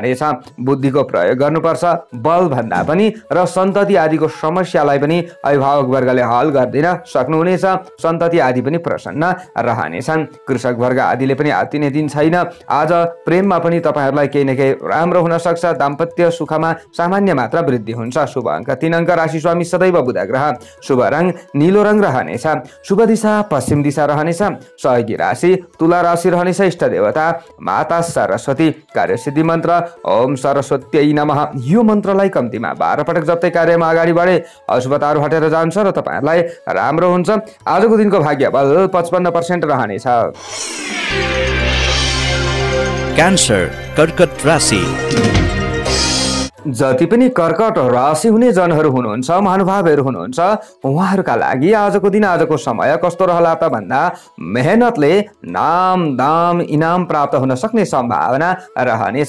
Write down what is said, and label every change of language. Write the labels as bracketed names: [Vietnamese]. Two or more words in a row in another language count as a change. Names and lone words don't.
[Nepali] बुद्धिको प्रयोग गर्नुपर्छ बल भन्दा पनि, र सन्तति आदिको समस्यालाई पनि अभिभावक वर्गले हल गरिदिन सक्नुहुनेछ। सन्तति आदि पनि प्रसन्न रहनेछन्। कृषक वर्ग आदिले पनि आत्तिने दिन छैन। आज प्रेममा पनि तपाईँहरूलाई केही न केही राम्रो हुन सक्छ। दाम्पत्य सुखमा सामान्य मात्रा वृद्धि हुन्छ। शुभ अङ्क 3 अङ्क। राशि स्वामी सदैव बुध ग्रह। शुभ रङ नीलो रङ रहनेछ। शुभ दिशा पश्चिम दिशा रहनेछ। सहयोगी राशि तुला राशि रहनेछ। इष्ट देवता माता सरस्वती। कार्य सिद्धि मन्त्र [Sanskrit] ओम सरस्वत्यै नमः। [Nepali] यो मन्त्रलाई कम्तीमा 12 पटक जप्दै कार्यमा अगाडि बढे अशुभताहरू हटेर जान्छ र तपाईँहरूलाई राम्रो हुन्छ। आजको दिनको भाग्य बल 55% रहनेछ। क्यान्सर कर्कट राशि। जति पनि कर्कट राशि हुने जनहरू हुनुहुन्छ, महानुभावहरू हुनुहुन्छ, उहाँहरूका लागि आजको दिन आजको समय कस्तो रहला त भन्दा मेहनतले नाम दाम इनाम प्राप्त हुन सक्ने सम्भावना रहनेछ।